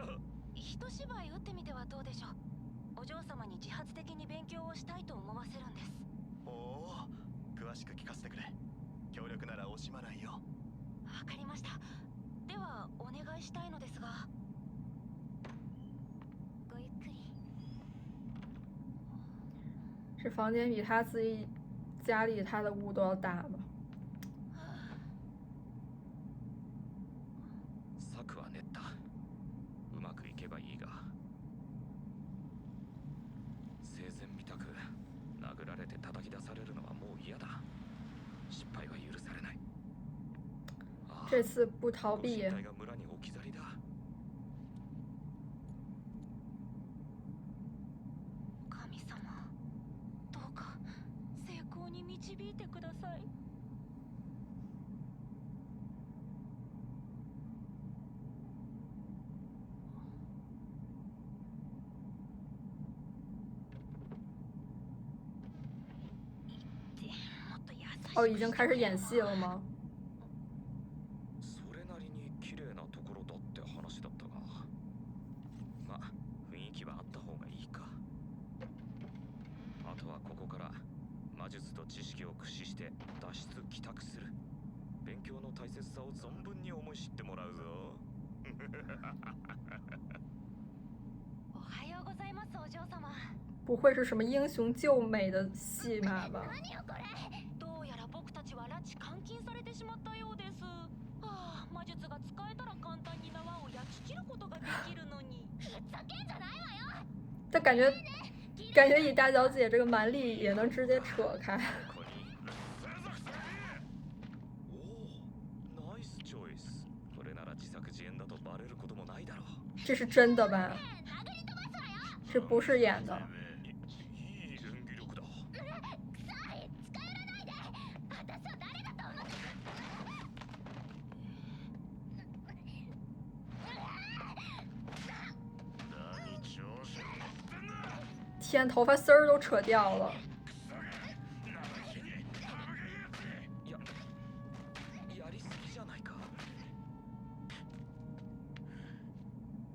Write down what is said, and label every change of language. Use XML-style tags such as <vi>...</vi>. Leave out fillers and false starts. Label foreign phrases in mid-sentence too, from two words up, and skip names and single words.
<ja>一芝居打ってみてはどうでしょう。お嬢様に自発的に勉強をしたいと思わせるんです。おお、詳しく聞かせてくれ。協力なら惜しまないよ。わかりました。ではお願いしたいのですが。ごゆっくり。</ja> <zh>这房间比他自己家里他的屋都要大吧？</zh> <ja>策は練った。うまくいけばいいが。生前みたく殴られて叩き出されるのはもう嫌だ。失敗は許されない。</ja> <zh>这次不逃避。</zh> <ja>身体が村に置き去りだ。神様、どうか成功に導いてください。</ja> <zh>哦，已经开始演戏了吗？</zh> <ja>それなりに綺麗なところだって話だったが、まあ雰囲気はあった方がいいか。あとはここから魔術と知識を駆使して脱出帰宅する。勉強の大切さを存分に思い知ってもらうぞ。おはようございます、お嬢様。</ja> <zh>不会是什么英雄救美的戏码吧？</zh> <ja>何よこれ。どうやら僕たちは拉致監禁されてしまったようです。ああ、魔術が使えたら簡単に縄を焼き切ることができるのに。ふざけんじゃないわよ。</ja> <zh>但感觉以大小姐这个蛮力也能直接扯开。</zh> <ja>おお、ナイスチョイス。これなら自作自演だとバレることもないだろう。</ja> <zh>这是真的吧？这不是演的。</zh> <ja>いい演技力だ。臭い、近寄らないで。私は誰だと思って何調子に乗ってんだ。</ja> <zh>天，头发丝儿都扯掉了。</zh> <ja>やりすぎじゃないか。</ja>